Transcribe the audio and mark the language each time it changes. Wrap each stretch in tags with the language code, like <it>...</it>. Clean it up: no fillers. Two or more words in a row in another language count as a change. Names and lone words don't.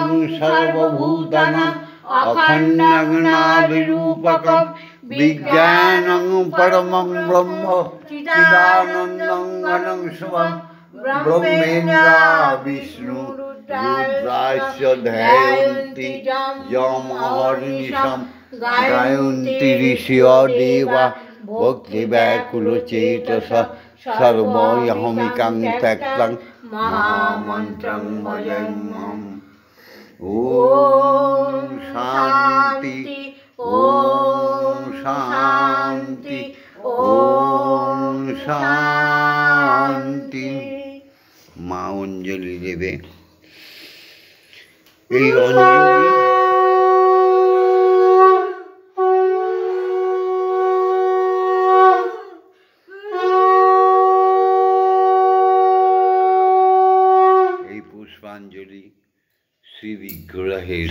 <sa>সর্বভূতানাং অখণ্ডং নাদিরূপকং বিজ্ঞানং পরমং ব্রহ্ম চিদানন্দং ঘনং শুভং ব্রহ্মেন্দ্র বিষ্ণু রুদ্রাস্য ধ্যায়ন্তি যম অহর্নিশম গায়ন্তি ঋষিয় দেবা ভক্তি ব্যাকুলচেতসা সর্বহমিকাং ত্যক্তং মহামন্ত্রং ভজেম্যহম। ওম শান্তি ওম শান্তি ওম শান্তি।</sa> <bn>মা অঞ্জলি দেবে। এই অঞ্জলি পুষ্পাঞ্জলি শ্রী বিগ্রহের</bn>